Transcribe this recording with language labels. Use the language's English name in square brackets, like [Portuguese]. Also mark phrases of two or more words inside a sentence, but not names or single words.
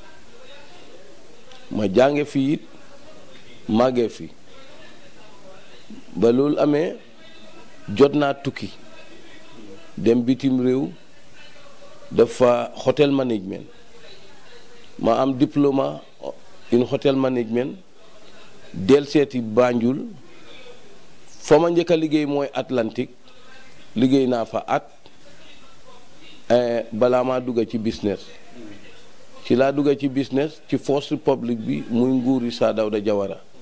[Wolof] ma jànge fi it màggee fi ba loolu amee jot naa tukki dem bitim réew dafa [English] hotel management [Wolof] ma am diplôme [English] in hotel management [Wolof] del seeti Banjul fa ma njëkk a liggéey mooy Atlantique liggéey naa fa at balaa maa dugga ci business ci laa dugga ci business ci First Republic bi muy nguuri Saa Dawda Jawara